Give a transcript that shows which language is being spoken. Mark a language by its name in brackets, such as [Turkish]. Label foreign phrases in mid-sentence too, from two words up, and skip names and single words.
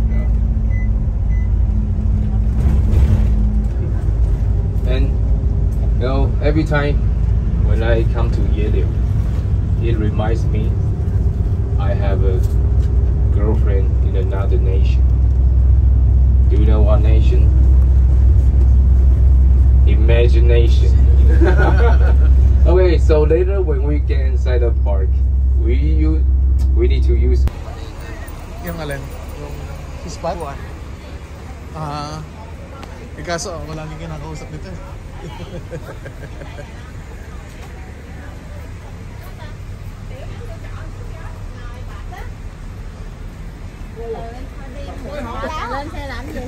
[English] And every time when I come to Yeliu, it reminds me I have a girlfriend in another nation. Do you know what nation? Imagination. Okay, so later when we get inside the park, we need to use. [Filipino] Yung alin? Yung spot? Kaso wala nang kinakausap dito eh. [Vietnamese] Lên xe làm gì?